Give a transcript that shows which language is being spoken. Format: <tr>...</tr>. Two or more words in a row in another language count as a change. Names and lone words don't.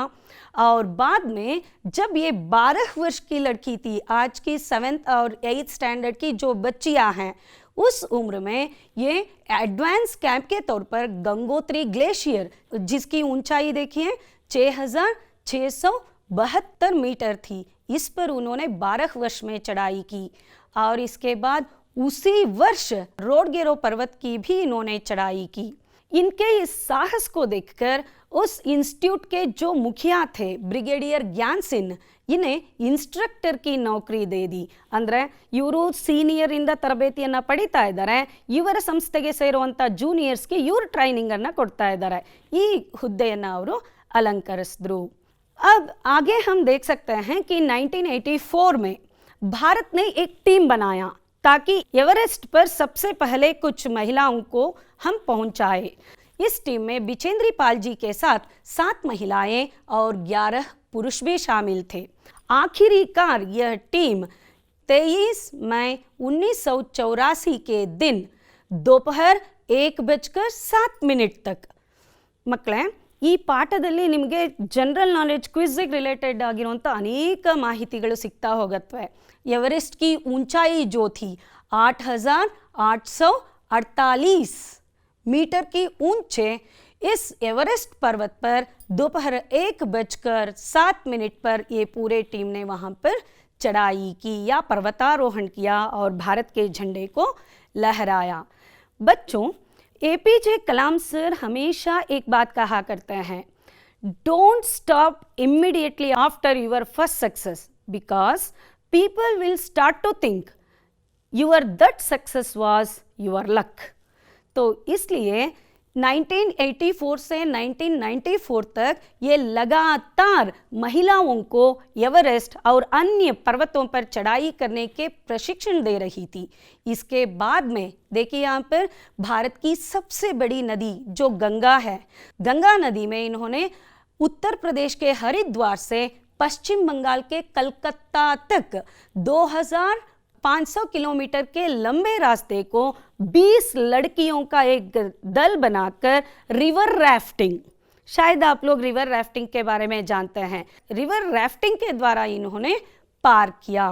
<hi>और बाद में जब ये 12 वर्ष की लड़की थी, आज की 7th और 8th स्टैंडर्ड की जो बच्चियाँ हैं, उस उम्र में ये एडवांस कैंप के तौर पर गंगोत्री ग्लेशियर, जिसकी ऊंचाई देखिए 6672 मीटर थी, इस पर उन्होंने 12 वर्ष में चढ़ाई की. और इसके बाद उसी वर्ष रोडगेरो पर्वत की भी इन्होंने चढ़ाई की. इनके इस साहस को देखकर उस इंस्टीट्यूट के जो मुखिया थे ब्रिगेडियर ज्ञान सिंह, इन्हें इंस्ट्रक्टर की नौकरी दे दी.</hi> <kn>ಅಂದರೆ ಇವರು ಸೀನಿಯರಿಂದ ತರಬೇತಿಯನ್ನು ಪಡಿತಾ ಇದ್ದಾರೆ, ಇವರ ಸಂಸ್ಥೆಗೆ ಸೇರುವಂಥ ಜೂನಿಯರ್ಸ್ಗೆ ಇವರು ಟ್ರೈನಿಂಗನ್ನು ಕೊಡ್ತಾ ಇದ್ದಾರೆ. ಈ ಹುದ್ದೆಯನ್ನು ಅವರು ಅಲಂಕರಿಸಿದ್ರು.</kn> <hi>अब आगे हम देख सकते हैं कि 1984 में भारत ने एक टीम बनाया ताकि एवरेस्ट पर सबसे पहले कुछ महिलाओं को हम पहुंचाए. इस टीम में बिचेंद्री पाल जी के साथ 7 महिलाएं और 11 पुरुष भी शामिल थे. आखिरकार यह टीम 23 मई 1984 के दिन दोपहर 1:07 तक.</hi> <kn>ಮಕ್ಕಳೇ, ಈ ಪಾಠದಲ್ಲಿ ನಿಮಗೆ</kn> <en>general knowledge quiz related</en> <kn>ಆಗಿರುವಂಥ ಅನೇಕ ಮಾಹಿತಿಗಳು ಸಿಗ್ತಾ ಹೋಗತ್ವೆ.</kn> <hi>एवरेस्ट की ऊंचाई जो थी 8848 मीटर की ऊंचे इस एवरेस्ट पर्वत पर दोपहर 1:07 पर ये पूरे टीम ने वहाँ पर चढ़ाई की या पर्वतारोहण किया और भारत के झंडे को लहराया. बच्चों, APJ कलाम सर हमेशा एक बात कहा करते हैं,</hi> <en>don't stop immediately after your first success because people will start to think your that success was your luck.</en> <hi>तो इसलिए 1984 से 1994 तक ये लगातार महिलाओं को एवरेस्ट और अन्य पर्वतों पर चढ़ाई करने के प्रशिक्षण दे रही थी. इसके बाद में देखिए यहाँ पर भारत की सबसे बड़ी नदी जो गंगा है, गंगा नदी में इन्होंने उत्तर प्रदेश के हरिद्वार से पश्चिम बंगाल के कलकत्ता तक 2000 500 किलोमीटर के लंबे रास्ते को 20 लड़कियों का एक दल बनाकर</hi> <en>river rafting,</en> <hi>शायद आप लोग</hi> <en>river rafting</en> <hi>के बारे में जानते हैं,</hi> <en>river rafting</en> <hi>के द्वारा इन्होंने पार किया।</hi>